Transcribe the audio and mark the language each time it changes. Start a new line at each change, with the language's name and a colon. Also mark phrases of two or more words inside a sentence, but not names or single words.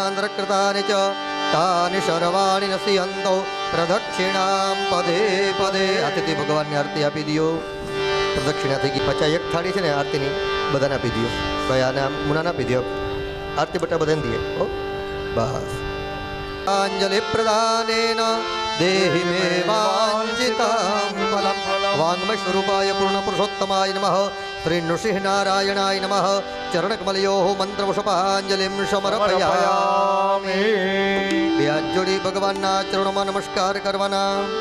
Sanskrit: कृतानि च तानि सर्वाणि नश्यन्तो प्रदक्षिणां पदे पदे
Gujarati: આરતી ભગવાનને આરતી આપી દો પ્રદક્ષિણા થઈ ગઈ પાછા એક થાળી છે ને આરતીની બધાને આપી દો ભાઈ આને મુનાને આપી દો આરતી બટા બધાને દઈએ હો બસ
Sanskrit: अंजलि प्रदानेन देहि मे वाञ्छितम् फलम् वाङ्मय स्वरूपाय पूर्ण पुरुषोत्तमाय नमः श्री नृसिंह नारायणाय नमः चरणकमलयोः मंत्रवृषभांजलिं समर्पयामि
Gujarati: બે હાથ જોડી ભગવાનના ચરણોમાં નમસ્કાર કરવાના